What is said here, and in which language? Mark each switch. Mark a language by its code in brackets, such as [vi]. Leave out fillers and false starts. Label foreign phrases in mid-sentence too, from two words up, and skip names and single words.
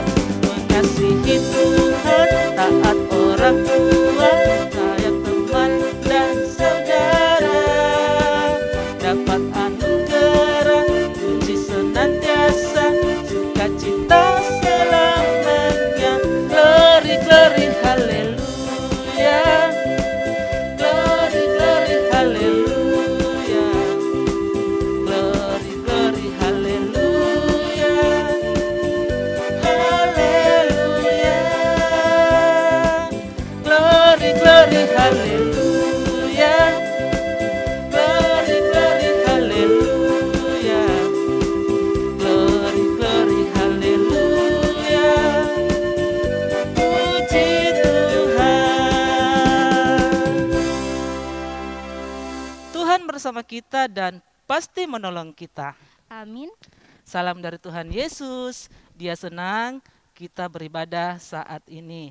[id] Mengasihi Tuhan, taat orang tua, sayang teman dan saudara. Dapat anugerah, puji senantiasa, sukacita selamanya. [en] Glory, glory, haleluya. Glory, glory, haleluya. Glory, glory, haleluya. Haleluya. Glory, glory, haleluya. Glory, glory, haleluya. Glory, glory, haleluya. [id] Puji Tuhan. Tuhan bersama kita dan pasti menolong kita. Amin. Salam dari Tuhan Yesus. Dia senang kita beribadah saat ini.